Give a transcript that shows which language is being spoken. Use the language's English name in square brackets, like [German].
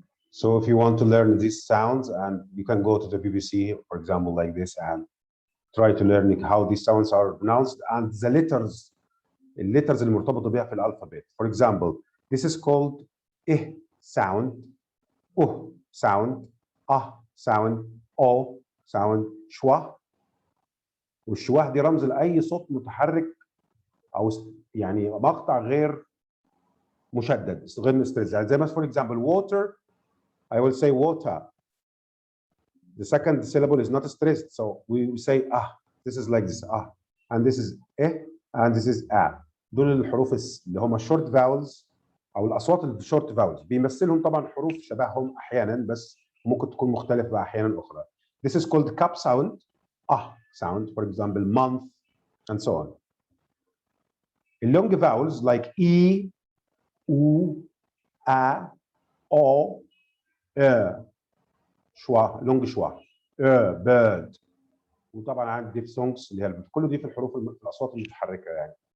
[English] So if you want to learn these sounds, and you can go to the BBC, for example, like this, and try to learn how these sounds are pronounced and the letters, [Arabic] الليترز المرتبطة بها في الألفابet. [English] For example, this is called sound, sound, sound, o sound, schwa. [Arabic] والشواه دي رمز لأي صوت متحرك أو يعني مقطع غير مشدد، غير مسترز. يعني زي ما [English] for example water, I will say water. The second syllable is not stressed, so we say this is like this and this is and this is [Arabic] دول الحروف اللي هم [English] short vowels [Arabic] او الاصوات اللي [English] short vowels. [Arabic] بيمثلهم طبعا حروف شبههم احيانا بس ممكن تكون مختلفه احيانا اخرى. [English] This is called cup sound, sound, for example month and so on. Long vowels like e, u, a, o, schwa, long schwa, bird. [Arabic] وطبعا عندي ديفثونجز اللي هي كل دي في الحروف الاصوات المتحركه يعني.